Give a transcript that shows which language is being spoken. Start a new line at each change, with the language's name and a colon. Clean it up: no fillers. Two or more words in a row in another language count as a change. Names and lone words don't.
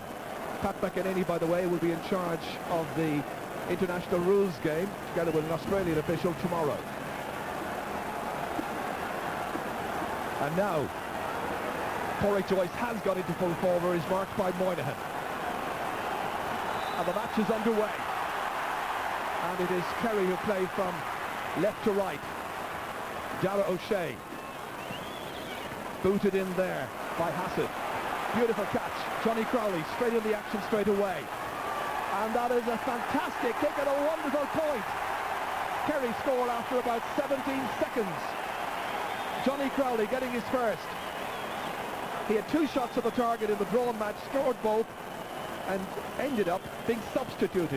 English: Pat McEnany, by the way, will be in charge of the international rules game, together with an Australian official tomorrow. And now, Corey Joyce has got into full forward, is marked by Moynihan. And the match is underway. And it is Kerry who play from left to right. Dara O'Shea. Booted in there by Hassett. Beautiful catch. Johnny Crowley straight in the action straight away. And that is a fantastic kick at a wonderful point. Kerry score after about 17 seconds. Johnny Crowley getting his first. He had 2 shots at the target in the drawn match, scored both, and ended up being substituted.